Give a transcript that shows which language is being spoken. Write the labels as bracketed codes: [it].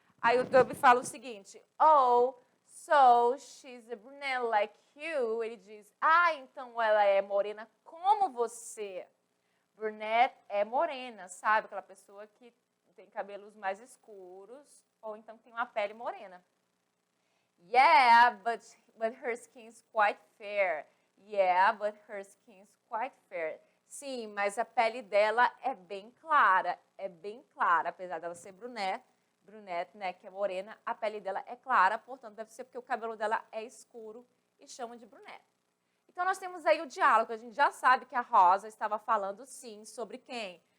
[pt] Aí o Dub fala o seguinte, oh, [en] so she's a brunette like you. [pt] Ele diz, então ela é morena como você. Brunette é morena, sabe? Aquela pessoa que tem cabelos mais escuros ou então tem uma pele morena. [en] Yeah, but her skin's quite fair. Yeah, but her skin's quite fair. [pt] Sim, mas a pele dela é bem clara, apesar dela ser brunette, né, que é morena, a pele dela é clara, portanto, deve ser porque o cabelo dela é escuro e chamam de brunette. Então, nós temos aí o diálogo, a gente já sabe que a Rosa estava falando, sim, sobre quem?